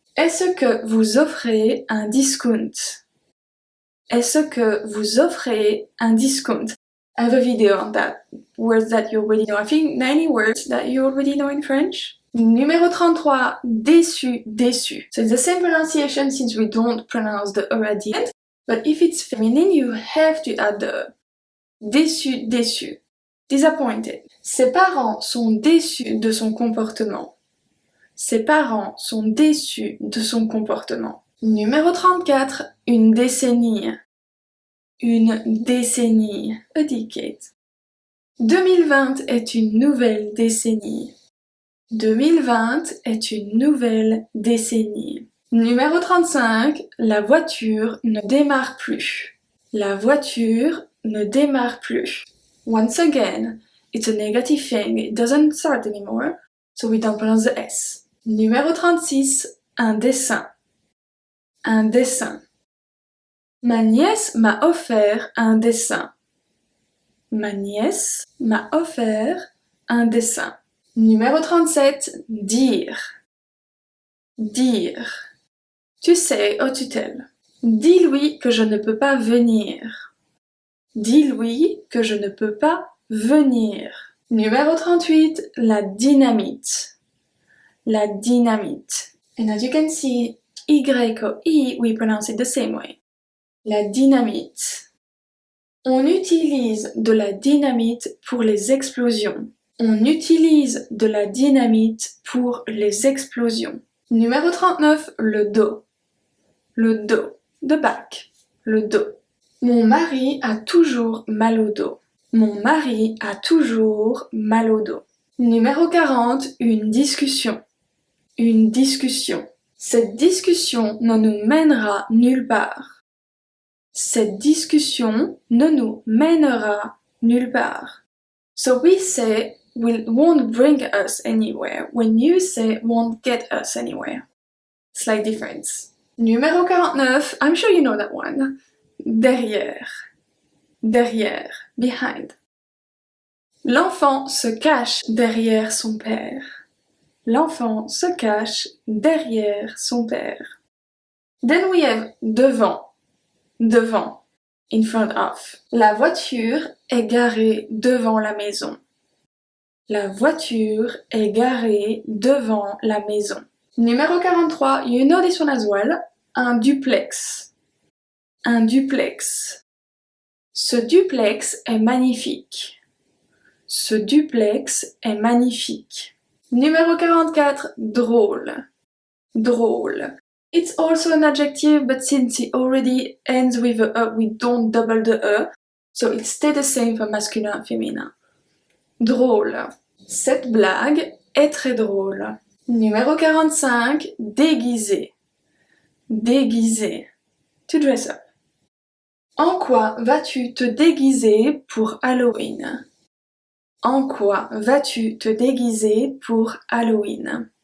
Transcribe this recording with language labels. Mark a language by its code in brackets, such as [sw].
[fr] Est-ce que vous offrez un discount? Est-ce que vous offrez un discount? [en] I have a video on that. Words that you already know. I think 90 words that you already know in French. [fr] Numéro 33, déçu, déçu. [en] So it's the same pronunciation since we don't pronounce the E at the end, but if it's feminine, you have to add the déçu, déçu. Disappointed. [fr] Ses parents sont déçus de son comportement. Ses parents sont déçus de son comportement. Numéro 34, une décennie. Une décennie. [en] A decade. [fr] 2020 est une nouvelle décennie. 2020 est une nouvelle décennie. Numéro 35, la voiture ne démarre plus. La voiture ne démarre plus. [en] Once again, it's a negative thing, it doesn't start anymore, so we don't pronounce the S. [fr] Numéro 36, un dessin. Un dessin. Ma nièce m'a offert un dessin. Ma nièce m'a offert un dessin. Numéro 37, dire. Dire. Tu sais, oh tu tell. Dis-lui que je ne peux pas venir. Dis-lui que je ne peux pas venir. Numéro 38, la dynamite. La dynamite. [en] And as you can see, Y or I, we pronounce it the same way. [fr] La dynamite. On utilise de la dynamite pour les explosions. On utilise de la dynamite pour les explosions. Numéro 39, le dos. Le dos. [en] The back. [fr] Le dos. Mon mari a toujours mal au dos. Mon mari a toujours mal au dos. Numéro 40, une discussion. Une discussion. Cette discussion ne nous mènera nulle part. Cette discussion ne nous mènera nulle part. [en] So we say won't bring us anywhere when you say won't get us anywhere. Slight difference. Numéro 49, I'm sure you know that one. [fr] Derrière. Derrière. Behind. L'enfant se cache derrière son père. L'enfant se cache derrière son père. [en] Then we have devant. Devant. In front of. [fr] La voiture est garée devant la maison. La voiture est garée devant la maison. [en] Numéro 43, you know this one as well. [fr] Un duplex. Un duplex. Ce duplex est magnifique. Ce duplex est magnifique. Numéro 44, drôle. Drôle. [en] It's also an adjective, but since it already ends with a E, we don't double the E, so it stays the same for masculin and féminin. [fr] Drôle. Cette blague est très drôle. Numéro 45, déguisé. Déguisé. [en] To dress up. [fr] En quoi vas-tu te déguiser pour Halloween? En quoi vas-tu te déguiser pour Halloween?